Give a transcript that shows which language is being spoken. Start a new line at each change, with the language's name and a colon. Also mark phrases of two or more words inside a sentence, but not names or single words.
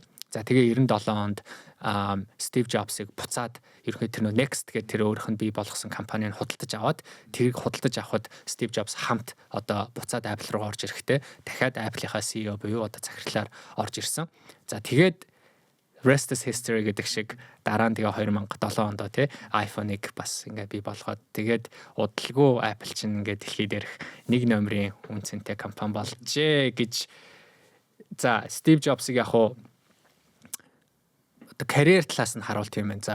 Mongolian: За тэгээ 97 онд Steve Jobs-ыг буцаад ерөөхдөө тэр Next гэдэг тэр өөрийнх нь бий болгосон компаниг худалдаж аваад тэрийг худалдаж авахд Steve Jobs хамт одоо буцаад Apple руу орж ирэхдээ дахиад Apple-ийнхаа CEO буюу одоо захирлаар орж ирсэн. За тэгээд
English: Rest is history
Mongolian: гэдэг шиг дараа нь тэгээ 2007 онд тий iPhone-ыг бас ингээ бий болгоод тэгээд удалгүй Apple чинь ингээ дэлхийд дээрх нэг номерын үнцэнтэй компани болжээ гэж за Steve Jobs-ыг яг хуу одоо карьер талаас нь харуул тийм байна.